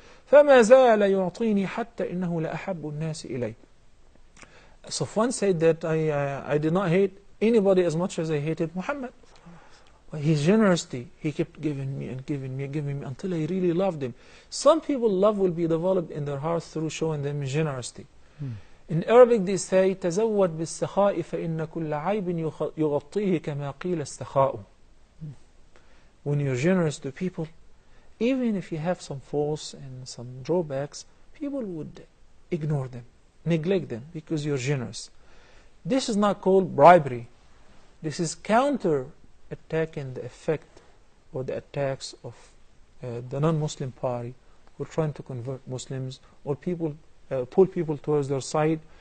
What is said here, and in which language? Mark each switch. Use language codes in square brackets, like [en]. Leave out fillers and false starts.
[ar] فما زال يعطيني حتى إنه لأحب الناس إلي." [en] Safwan said that I did not hate anybody as much as I hated Muhammad. But his generosity, he kept giving me and giving me and giving me until I really loved him. Some people, love will be developed in their hearts through showing them generosity. In Arabic they say [ar] تزود بالسخاء فإن كل عيب يغطيه كما قيل السخاء. [en] When you're generous to people, even if you have some faults and some drawbacks, people would ignore them, neglect them, because you're generous. This is not called bribery. This is counter-attacking the effect or the attacks of the non-Muslim party who are trying to convert Muslims or people pull people towards their side.